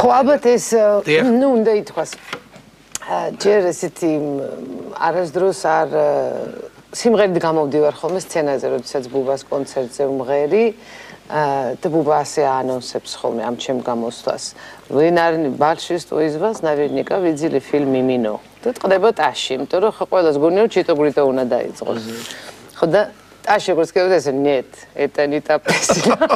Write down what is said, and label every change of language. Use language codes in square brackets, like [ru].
[ka] ხო ალბათ ეს ნუ უნდა ითქვას. ჯერ ესეთი არასდროს არ სიმღერით გამოვდივარ ხოლმე სცენაზე, როდესაც ბუბას კონცერტზე ვმღერი და ბუბა ასე ანონსებს ხოლმე ამ ჩემ გამოსვლას. [ru] Большинство из вас наверняка видели фильм «Мимино». [ka] Тут ყდება ტაში, იმიტომ რომ ხო ყველას გონია რომ ჩიტოგრიტო უნდა დაიწყოს. ხო და ტაში როგორც [ru] сказать, нет, это не та песня.